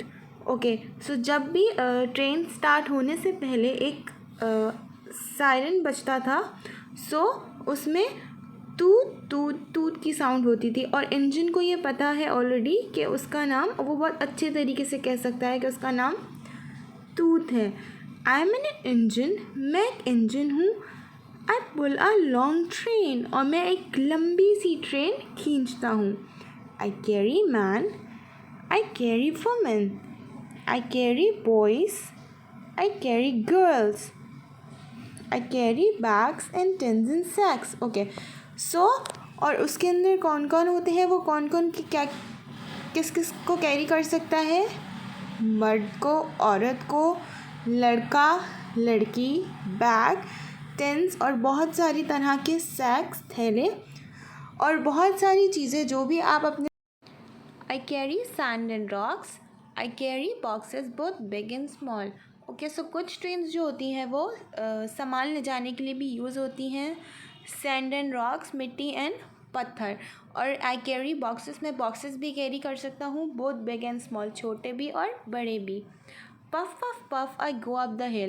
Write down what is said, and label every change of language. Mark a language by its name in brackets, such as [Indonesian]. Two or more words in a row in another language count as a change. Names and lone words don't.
[Hindi] ओके, सो जब भी ट्रेन स्टार्ट होने से पहले एक सायरन बजता था, सो उसमें टूट टूट टूट की साउंड होती थी और इंजन को ये पता है ऑलरेडी कि उसका नाम, वो बहुत अच्छे तरीके से कह सकता है कि उसका नाम टूथ है. [English] I am an engine, [Hindi] मैं एक इंजन हूँ. [English] I pull a long train, [Hindi] और मैं एक लंबी सी ट्रेन खींचता हूँ. [English] I carry men, I carry women, I carry boys, I carry girls, I carry bags and tins and sacks. Okay, so [Hindi] और उसके अंदर कौन कौन होते हैं, वो कौन कौन की क्या किस किस को कैरी कर सकता है? मर्द को, औरत को, लड़का, लड़की, बैग, टेंस और बहुत सारी तरह के सैक्स, थैले और बहुत सारी चीज़ें जो भी आप अपने [English] I carry sand and rocks. I carry boxes both big and small. okay so [Hindi] कुछ ट्रेन्स जो होती हैं वो सामान ले जाने के लिए भी यूज़ होती हैं, [English] sand and rocks, [Hindi] मिट्टी एंड पत्थर। और [English] I carry boxes, [Hindi] मैं बॉक्सेस भी कैरी कर सकता हूँ, [English] both big and small, [Hindi] छोटे भी और बड़े भी। [English] puff puff puff I go up the hill.